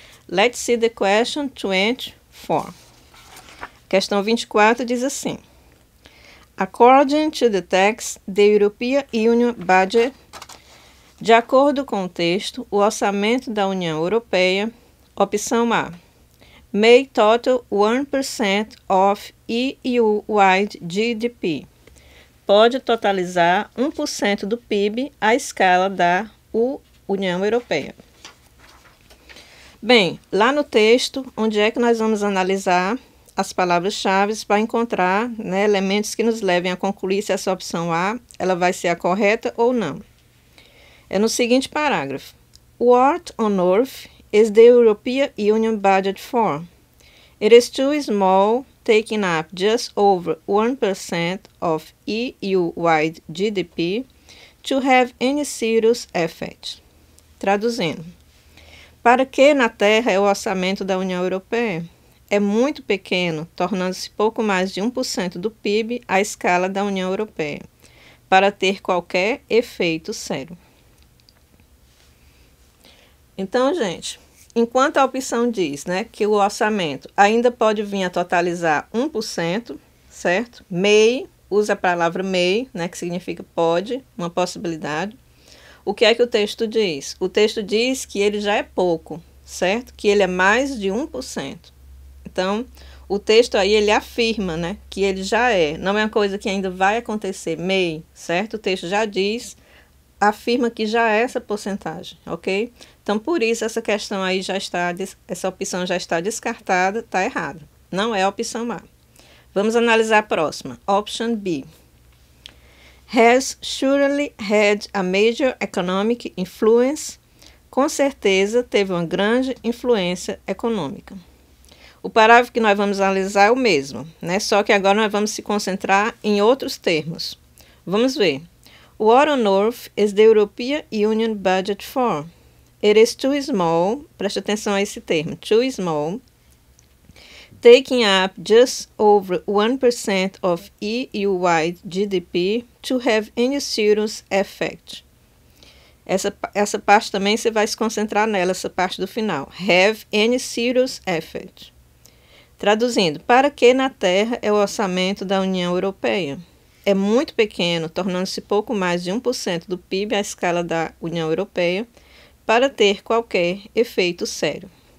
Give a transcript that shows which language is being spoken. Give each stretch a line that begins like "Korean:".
English: Let's see the question 24.
Portuguese: Questão 24 diz assim:
English: According to the text, the European Union budget,
Portuguese: de acordo com o texto, o orçamento da União Europeia, opção A,
English: may total 1% of EU-wide GDP,
Portuguese: pode totalizar 1% do PIB à escala da União Europeia. Bem, lá no texto, onde é que nós vamos analisar as palavras-chave para encontrar, né, elementos que nos levem a concluir se essa opção A ela vai ser a correta ou não. É no seguinte parágrafo.
English: What on earth is the European Union budget for? It is too small, taking up just over 1% of EU-wide GDP, to have any serious effect.
Portuguese: Traduzindo. Para que na Terra é o orçamento da União Europeia? É muito pequeno, tornando-se pouco mais de 1% do PIB à escala da União Europeia, para ter qualquer efeito sério. Então, gente, enquanto a opção diz, né, que o orçamento ainda pode vir a totalizar 1%, certo? May, usa a palavra may, né, que significa pode, uma possibilidade. O que é que o texto diz? O texto diz que ele já é pouco, certo? Que ele é mais de 1%. Então, o texto aí, ele afirma, né, que ele já é. Não é uma coisa que ainda vai acontecer, may, certo? O texto já diz, afirma que já é essa porcentagem, ok? Então, por isso, essa questão aí já está, essa opção já está descartada, está errada. Não é a opção A. Vamos analisar a próxima.
English: Option B. Has surely had a major economic influence.
Portuguese: Com certeza, teve uma grande influência econômica. O parágrafo que nós vamos analisar é o mesmo, né? Só que agora nós vamos se concentrar em outros termos. Vamos ver.
English: What on earth is the European Union budget for? It is too small,
Portuguese: preste atenção a esse termo,
English: too small, taking up just over 1% of EU-wide GDP to have any serious effect.
Portuguese: Essa parte também você vai se concentrar nela, essa parte do final.
English: Have any serious effect.
Portuguese: Traduzindo, para que na Terra é o orçamento da União Europeia? É muito pequeno, tornando-se pouco mais de 1% do PIB à escala da União Europeia, para ter qualquer efeito sério.